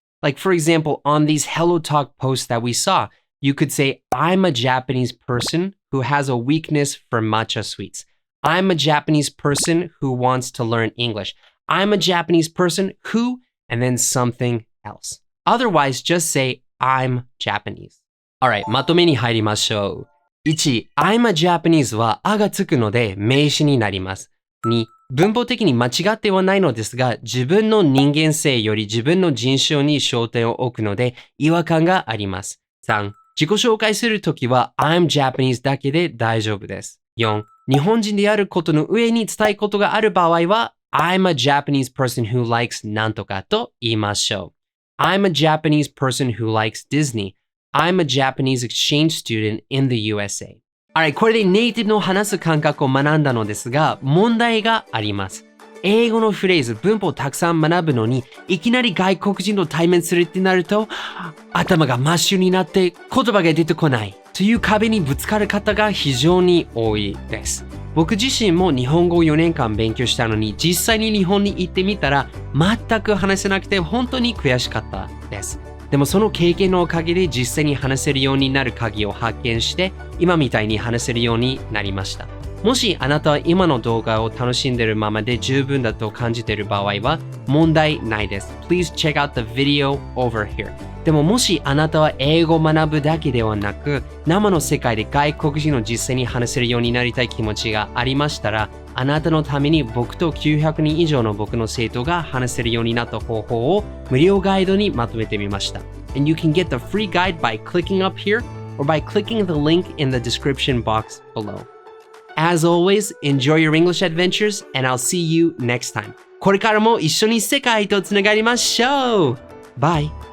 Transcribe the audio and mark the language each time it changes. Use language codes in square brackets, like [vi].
[en] Like, for example, on these Hello Talk posts that we saw, you could say, I'm a Japanese person who has a weakness for matcha sweets. I'm a Japanese person who wants to learn English. I'm a Japanese person who, and then something else. Otherwise, just say, I'm Japanese. Alright, [ja] まとめに入りましょう。1、 [en] I'm a Japanese [ja] はあがつくので名詞になります。 2、文法的に間違ってはないのですが、自分の人間性より自分の人種に焦点を置くので違和感があります。 3、自己紹介するときは [en] I'm Japanese [ja] だけで大丈夫です。 4、日本人であることの上に伝えことがある場合は [en] I'm a Japanese person who likes [ja] なんとかと言いましょう。 [en] I'm a Japanese person who likes Disney. I'm a Japanese exchange student in the USA. Alright, [ja] これでネイティブの話す感覚を学んだのですが、問題があります。英語のフレーズ、文法をたくさん学ぶのに、いきなり外国人と対面するってなると、頭が真っ白になって言葉が出てこないという壁にぶつかる方が非常に多いです。僕自身も日本語を4年間勉強したのに、実際に日本に行ってみたら、全く話せなくて本当に悔しかったです。でもその経験のおかげで実際に話せるようになる鍵を発見して、今みたいに話せるようになりました。もしあなたは今の動画を楽しんでいるままで十分だと感じている場合は問題ないです。 [en] Please check out the video over here. [ja] でももしあなたは英語を学ぶだけではなく、生の世界で外国人を実際に話せるようになりたい気持ちがありましたら、あなたのために僕と900人以上の僕の生徒が話せるようになった方法を無料ガイドにまとめてみました。 [en] And you can get the free guide by clicking up here or by clicking the link in the description box below. As always, enjoy your English adventures and I'll see you next time. [ja] これからも一緒に世界とつながりましょう。 [en] Bye!